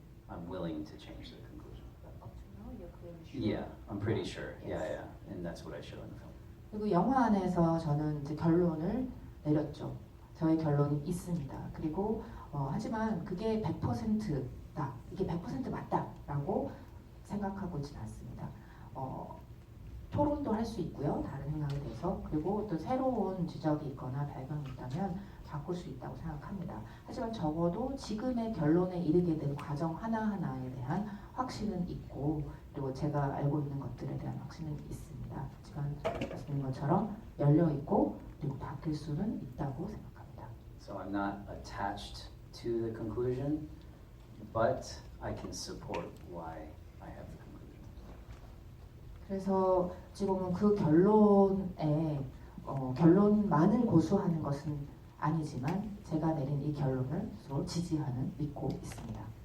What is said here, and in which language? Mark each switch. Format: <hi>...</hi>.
<en>I'm willing to change the conclusion. Yeah, I'm pretty sure. Yeah, and that's what I show in the film.</en> <ko>그리고 영화 안에서 저는 이제 결론을 내렸죠. 저의 결론이 있습니다. 그리고 하지만 그게 100%다, 이게 100% 맞다라고 생각하고 있지는 않습니다. 토론도 할 수 있고요. 다른 생각에 대해서. 그리고 또 새로운 지적이 있거나 발견이 있다면 바꿀 수 있다고 생각합니다. 하지만 적어도 지금의 결론에 이르게 된 과정 하나하나에 대한 확신은 있고 그리고 제가 알고 있는 것들에 대한 확신은 있습니다. 하지만 말씀드린 것처럼 열려있고 그리고 바뀔 수는 있다고 생각합니다.</ko> <en>So I'm not attached to the conclusion, but I can support why I have the conclusion.</en> <ko>그래서 지금은 그 결론에 결론만을 고수하는 것은 아니지만 제가 내린 이 결론을 서로 지지하는 믿고 있습니다.</ko>